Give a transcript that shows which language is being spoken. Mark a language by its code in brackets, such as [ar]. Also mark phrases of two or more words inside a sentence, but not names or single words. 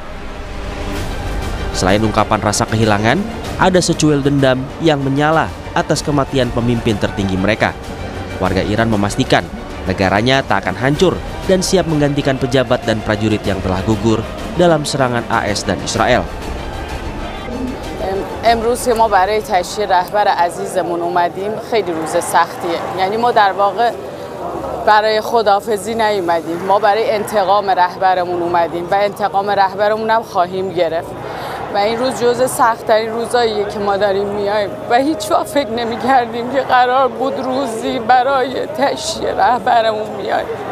[id] Selain ungkapan rasa kehilangan, ada secuil dendam yang menyala atas kematian pemimpin tertinggi mereka. Warga Iran memastikan negaranya tak akan hancur dan siap menggantikan pejabat dan prajurit yang telah gugur dalam serangan AS dan Israel. [fa] امروز که ما برای تشییع رهبر عزیزمون اومدیم خیلی روز سختیه. یعنی ما در واقع برای خداحافظی نیومدیم. ما برای انتقام رهبرمون اومدیم و انتقام رهبرمون هم خواهیم گرفت. و این روز جزء سخت‌ترین روزاییه که ما داریم میایم و هیچ وقت فکر نمی‌کردیم که قرار بود روزی برای تشییع رهبرمون میایم.